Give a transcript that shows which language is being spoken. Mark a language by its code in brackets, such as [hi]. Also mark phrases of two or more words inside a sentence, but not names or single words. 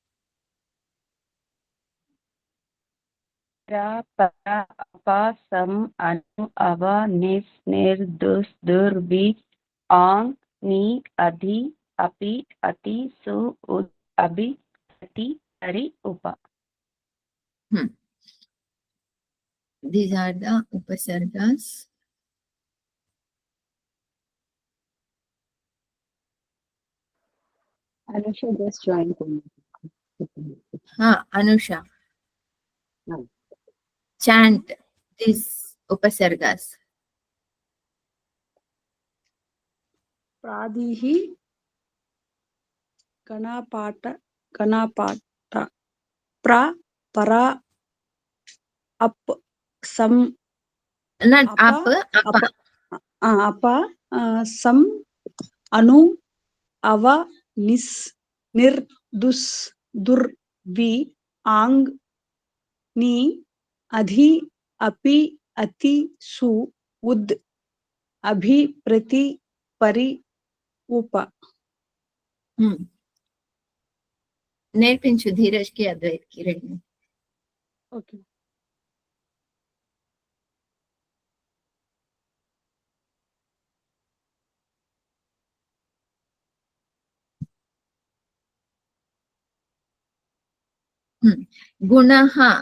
[sa] Pra, para, apa, sam, anu, ava, nis, nir, dus, dur, vi, ang, ni, adhi, api, ati, su, ud, abhi, prati, pari, upa. [en] These are the upasargas. Anusha just joined. Ha, Anusha. No. Chant these upasargas. [sa] Pradihi Ganapata Pra para up sam [en] Not [sa] apa apa. apa sam anu ava nis nir dus dur vi ang ni adhi api ati su ud abhi prati pari upa. [te] నేర్పించు ధీరజ్ కి అద్వైత్ కి రెండు. [en] Okay. [sa] Gunaha.